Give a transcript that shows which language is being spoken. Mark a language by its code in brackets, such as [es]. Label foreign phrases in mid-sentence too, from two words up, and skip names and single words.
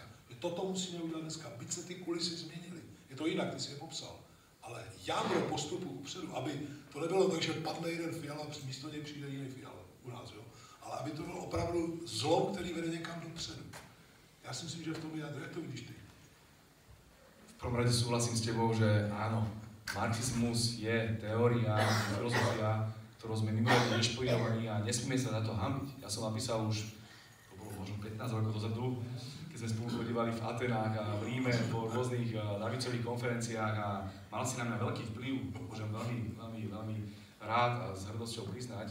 [cs] Že toto musíme udělat dneska, byť se ty kulisy změnily. Je to jinak, ty jsi je popsal. Ale jádro postupu upředu, aby to nebylo tak, že padne jeden Fiala, místo něj přijde jiný Fiala u nás, jo? Ale aby to bylo opravdu zlom, který vede někam dopředu. Já si myslím, že v tom jádro, jak to vidíš ty? [sk] V prvom rade súhlasím s tebou, že áno, marxizmus je teória, filozofia, ktorou sme mimoriadne inšpirovaní a nesmieme sa za to hanbiť. Ja som napísal už, to bolo možno 15 rokov dozadu, keď sme spolu chodívali v Atenách a v Ríme po rôznych ľavicových konferenciách a mal si na mňa veľký vplyv, môžem veľmi rád a s hrdosťou priznať.